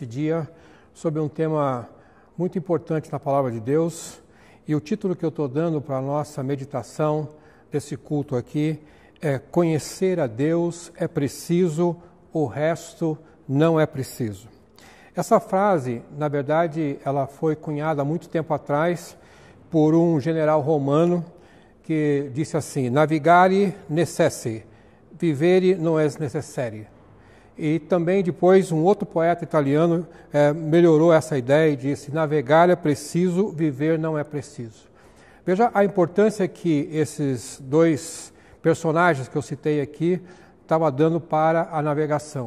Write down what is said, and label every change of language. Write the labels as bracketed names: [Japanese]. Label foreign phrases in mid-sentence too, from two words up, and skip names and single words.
[Portuguese] dia sobre um tema muito importante na Palavra de Deus, e o título que eu estou dando para a nossa meditação desse culto aqui é Conhecer a Deus é preciso, o resto não é preciso. Essa frase, na verdade, ela foi cunhada há muito tempo atrás por um general romano que disse assim: [Latin] navigare necesse, vivere non est necessaire. [Portuguese] E também depois um outro poeta italiano melhorou essa ideia e disse: navegar é preciso, viver não é preciso. Veja a importância que esses dois personagens que eu citei aqui estavam dando para a navegação.